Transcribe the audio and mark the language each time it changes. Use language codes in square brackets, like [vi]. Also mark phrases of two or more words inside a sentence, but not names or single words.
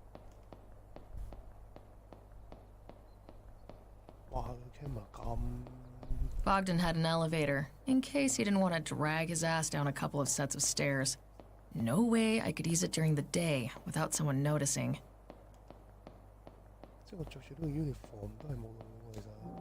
[yue] 哇！個 camera 咁〜 [en] Bogdan had an elevator, in case he didn't want to drag his ass down a couple of sets of stairs. No way I could use it during the day without someone noticing. [yue] 即係我着住呢個 uniform 都係冇用嘅喎，其實。